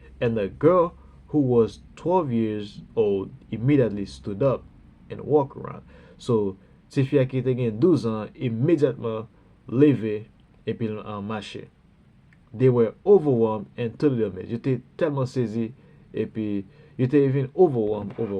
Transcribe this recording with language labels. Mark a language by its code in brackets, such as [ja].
[en] And the girl who was 12 years old immediately stood up and walked around. [fr] So, cette fille qui était 12 ans, immédiatement levé et puis marché. [en] They were overwhelmed and totally amazed. [fr] J'étais tellement saisi et puis j'étais [en] even overwhelmed.